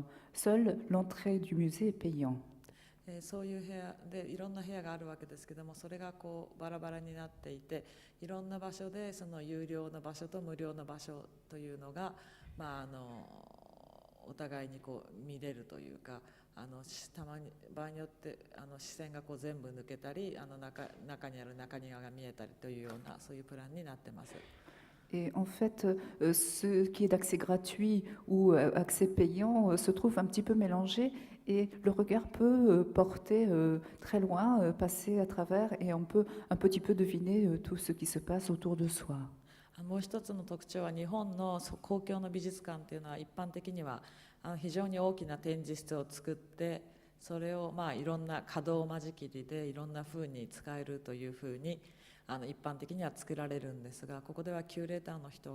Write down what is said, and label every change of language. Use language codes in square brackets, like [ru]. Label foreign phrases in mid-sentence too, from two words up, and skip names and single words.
[fr] Seule l'entrée du musée est payant. [ja] そういう部屋でいろんな部屋があるわけですけども、それがバラバラになっていて、いろんな場所でその有料の場所と無料の場所というのが、お互いに見れるというか、たまに場合によって視線が全部抜けたり、中にある中庭が見えたりというような、そういうプランになってます。 [fr] Et en fait, ce qui est d'accès gratuit ou accès payant se trouve un petit peu mélangé et le regard peut porter très loin, passer à travers et on peut un petit peu deviner tout ce qui se passe autour de soi. [ja] もう一つの特徴は、日本の公共の美術館というのは一般的には非常に大きな展示室を作って、それをいろんな可動間仕切りでいろんな風に使えるという風に一般的には作られるんですが、ここではキュレーターの人